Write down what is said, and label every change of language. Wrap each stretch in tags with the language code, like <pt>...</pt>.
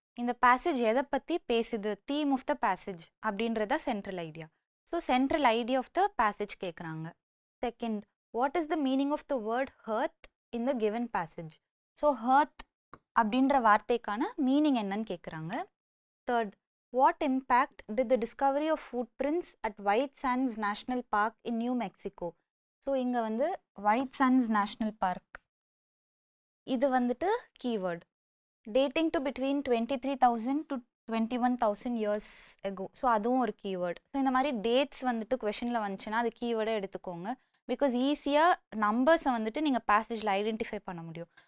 <ta>இந்த பேசேஜ் எதை பற்றி பேசுது,</ta> <en>theme of the passage</en> <ta>அப்படின்றத central idea.</ta> <en>so central idea of the passage</en> <ta>கேட்குறாங்க.</ta> <en>Second, what is the meaning of the word hearth in the given passage? So hearth</en> <ta>அப்படின்ற வார்த்தைக்கான meaning என்னன்னு கேட்குறாங்க.</ta> <en>Third, what impact did the discovery of footprints at White Sands National Park in New Mexico?</en> <ta>So இங்கே வந்து White Sands National Park இது வந்துட்டு keyword.</ta> <en>Dating to between 23,000 to 21,000 years ago. So</en> <ta>அதுவும் ஒரு keyword. So இந்த மாதிரி dates வந்துட்டு கொஷனில் வந்துச்சுன்னா அது கீவேர்டை எடுத்துக்கோங்க. பிகாஸ் ஈஸியாக நம்பர்ஸை வந்துட்டு நீங்கள் பேசேஜில் ஐடென்டிஃபை பண்ண முடியும்.</ta>